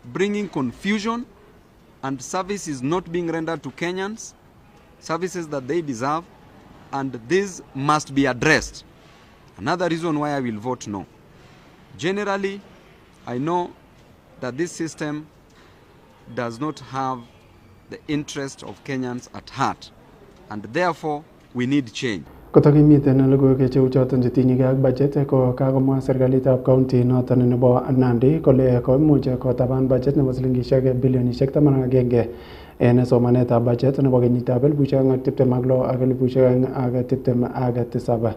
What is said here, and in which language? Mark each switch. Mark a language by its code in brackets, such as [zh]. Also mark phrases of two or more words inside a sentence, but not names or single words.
[en] bringing confusion, and service is not being rendered to Kenyans, services that they deserve, and this must be addressed. Another reason why I will vote no. Generally, I know that this system does not have the interest of Kenyans at heart, and therefore we need change. [kln] Kotokimiten logoiwek cheu choton chetinye ak budget ko kakomwa serikalitab county noton nebo Nandi kole koimuch kotaban budget nebo silingishek bilionishek 11 en somanetab budget nebo kenyitab 2026 ak 2027.